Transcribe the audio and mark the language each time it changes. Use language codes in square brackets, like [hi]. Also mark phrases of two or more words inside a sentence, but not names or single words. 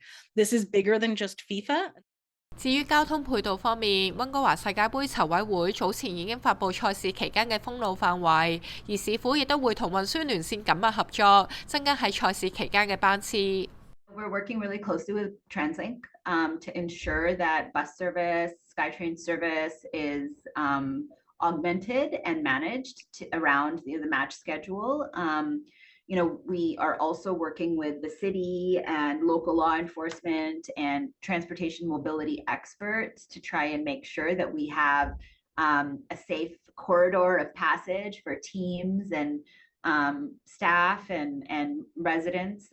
[en] This is bigger than just FIFA. [yue] 至於交通配套方面，溫哥華世界盃籌委會早前已經發布賽事期間嘅封路範圍，而市府亦都會同運輸聯線緊密合作，增加喺賽事期間嘅班次。 [en] We're working really closely with TransLink to ensure that bus service, SkyTrain service is augmented and managed around the match schedule. We are also working with the city and local law enforcement and transportation mobility experts to try and make sure that we have a safe corridor of passage for teams and staff and residents.